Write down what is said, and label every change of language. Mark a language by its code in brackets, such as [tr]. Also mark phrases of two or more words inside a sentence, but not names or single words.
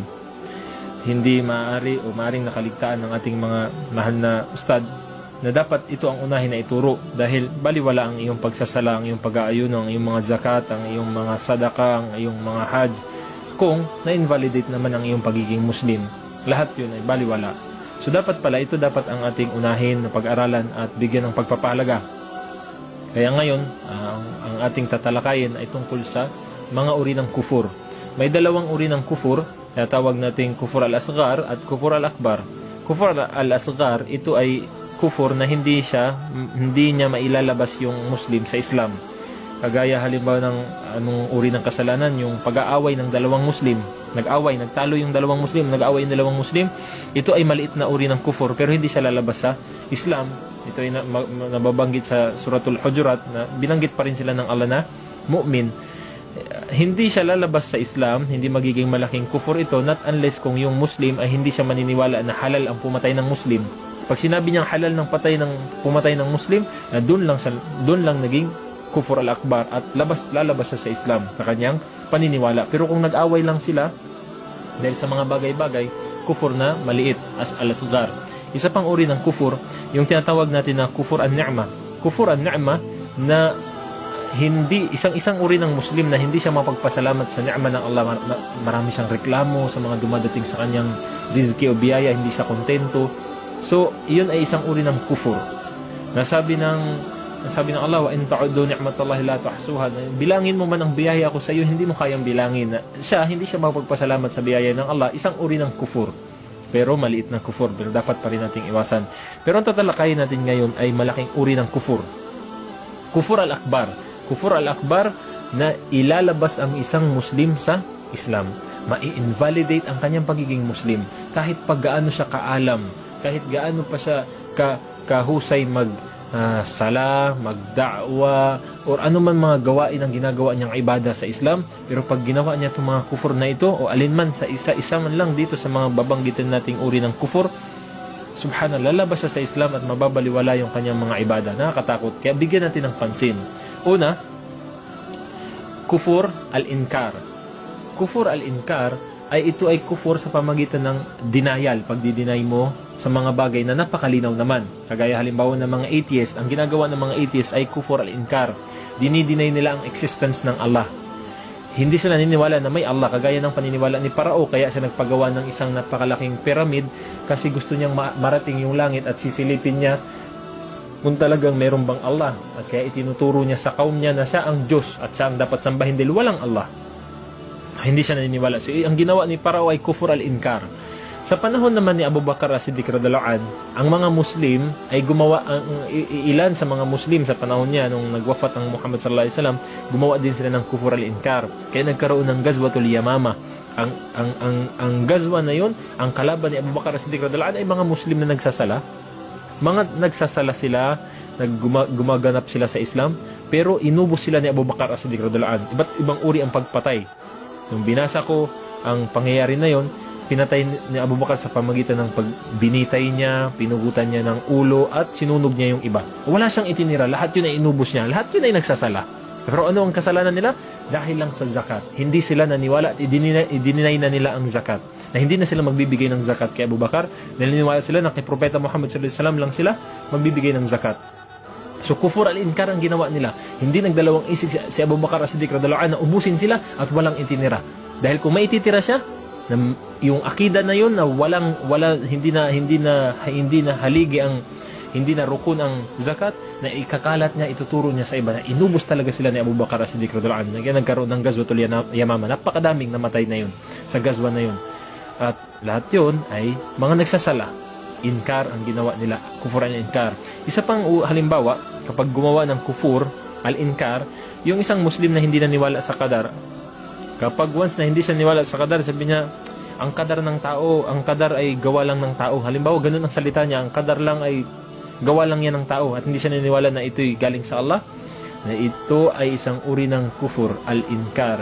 [tl] Hindi maaari o maaring nakaligtaan ng ating mga mahal na ustad na dapat ito ang unahin na ituro dahil baliwala ang iyong pagsasala, ang iyong pag-aayuno, ang iyong mga zakat, ang iyong mga sadaka, ang iyong mga hajj kung na-invalidate naman ang iyong pagiging Muslim. Lahat yun ay baliwala. So dapat pala, ito dapat ang ating unahin na pag-aralan at bigyan ng pagpapahalaga. Kaya ngayon, ang ating tatalakayin ay tungkol sa mga uri ng kufur. May dalawang uri ng kufur, kaya tawag natin [ar] كفر الأصغر [tl] at [ar] كفر الأكبر. كفر الأصغر, [tl] ito ay kufur na hindi niya mailalabas yung Muslim sa Islam. Kagaya halimbawa ng anong uri ng kasalanan, yung pag-aaway ng dalawang Muslim. Nagtalo yung dalawang Muslim, nag-aaway yung dalawang Muslim. Ito ay maliit na uri ng kufur pero hindi siya lalabas sa Islam. Ito ay nababanggit sa Suratul Hujurat na binanggit pa rin sila ng Allah na mu'min. Hindi siya lalabas sa Islam, hindi magiging malaking kufur ito [en] not unless [tl] kung yung Muslim ay hindi siya maniniwala na halal ang pumatay ng Muslim. Pag sinabi niyang halal ng pumatay ng Muslim, doon lang naging [ar] كفر الأكبر [tl] at lalabas siya sa Islam sa kanyang paniniwala. Pero kung nag-away lang sila dahil sa mga bagay-bagay, kufur na maliit as al-asghar. Isa pang uri ng kufur, yung tinatawag natin na [ar] كفر النعمة. كفر النعمة [tl] na hindi isang uri ng Muslim na hindi siya mapagpasalamat sa ni'mah ng Allah. Marami siyang reklamo sa mga dumadating sa kanyang rizki o biyaya, hindi siya kontento. So, iyon ay isang uri ng kufur. Nasabi ng Allah, [ar] وإن تعدوا نعمة الله لا تحصوها. [tl] Bilangin mo man ang biyaya ko sa iyo, hindi mo kayang bilangin. Hindi siya mapagpasalamat sa biyaya ng Allah. Isang uri ng kufur. Pero maliit na kufur, pero dapat pa rin nating iwasan. Pero ang tatalakayin natin ngayon ay malaking uri ng kufur. [ar] كفر الأكبر. كفر الأكبر [tl] na ilalabas ang isang Muslim sa Islam. Ma-invalidate ang kanyang pagiging Muslim. Kahit paggaano siya kaalam, kahit gaano pa siya kahusay sala, magda'wa, or anuman mga gawain ang ginagawa niyang ibada sa Islam, pero pag ginawa niya itong mga kufur na ito, o alinman sa isa-isa man lang dito sa mga babanggitin nating uri ng kufur, subhanallah, lalabas siya sa Islam at mababaliwala yung kanyang mga ibada. Nakakatakot. Kaya bigyan natin ng pansin. Una, [ar] كفر الإنكار. كفر الإنكار [tl] ito ay kufur sa pamagitan ng denial, pagdi-deny mo sa mga bagay na napakalinaw naman. Kagaya halimbawa ng mga atheist, ang ginagawa ng mga atheist ay [ar] كفر الإنكار. [tl] Dinideny nila ang existence ng Allah. Hindi sila naniniwala na may Allah, kagaya ng paniniwala ni Parao, kaya siya nagpagawa ng isang napakalaking pyramid kasi gusto niyang marating yung langit at sisilipin niya kung talagang meron bang Allah. At kaya itinuturo niya sa kaum niya na siya ang Diyos at siya ang dapat sambahin dahil walang Allah. Hindi siya naniniwala. So, ang ginawa ni Parao ay [ar] كفر الإنكار. [tl] Sa panahon naman ni Abu Bakar as-Siddiq [ar] رضي الله عنه, [tl] ang mga Muslim ay gumawa, ilan sa mga Muslim sa panahon niya, nung nagwafat ang Muhammad [ar] صلى الله عليه وسلم, [tl] gumawa din sila ng [ar] كفر الإنكار. [tl] Kaya nagkaroon ng Ghazwatul Yamama. Ang gazwa na yun, ang kalaban ni Abu Bakar as-Siddiq [ar] رضي الله عنه [tl] ay mga Muslim na nagsasala. Nagsasala sila, gumaganap sila sa Islam, pero inubos sila ni Abu Bakar as-Siddiq [ar] رضي الله عنه. [tl] Iba't ibang uri ang pagpatay. Nung binasa ko ang pangyayari na yon, pinatay ni Abu Bakar sa pamagitan ng pagbinitay niya, pinugutan niya ng ulo, at sinunog niya yung iba. Wala siyang itinira, lahat yun ay inubos niya, lahat yun ay nagsasala. Pero ano ang kasalanan nila? Dahil lang sa zakat. Hindi sila naniwala at idininay na nila ang zakat. Na hindi na sila magbibigay ng zakat kay Abu Bakar, dahil naniwala sila na kay Propeta Muhammad [ar] صلى الله عليه وسلم [tl] lang sila magbibigay ng zakat. So [ar] كفر الإنكار [tl] ang ginawa nila. Hindi nagdalawang isip si Abu Bakar as-Siddiq [ar] رضي الله عنه [tl] na ubusin sila at walang itinira. Dahil kung may ititira siya, yung akida na yun na hindi na haligi ang hindi na rukun ang zakat, na ikakalat niya, ituturo niya sa iba na inubos talaga sila ni Abu Bakar as-Siddiq [ar] رضي الله عنه. [tl] Nagkaroon ng Ghazwatul Yamama. Napakadaming namatay na yun sa gazwa na yun. At lahat yun ay mga nagsasala. Inkar ang ginawa nila, [ar] كفر الإنكار. [tl] Isa pang halimbawa, kapag gumawa ng [ar] كفر الإنكار, [tl] yung isang Muslim na hindi naniwala sa qadar, kapag once na hindi siya naniwala sa qadar, sabi niya, ang qadar ng tao, ang qadar ay gawa lang ng tao. Halimbawa, ganun ang salita niya, ang qadar lang ay gawa lang yan ng tao, at hindi siya naniniwala na ito'y galing sa Allah, na ito ay isang uri ng [ar] كفر الإنكار.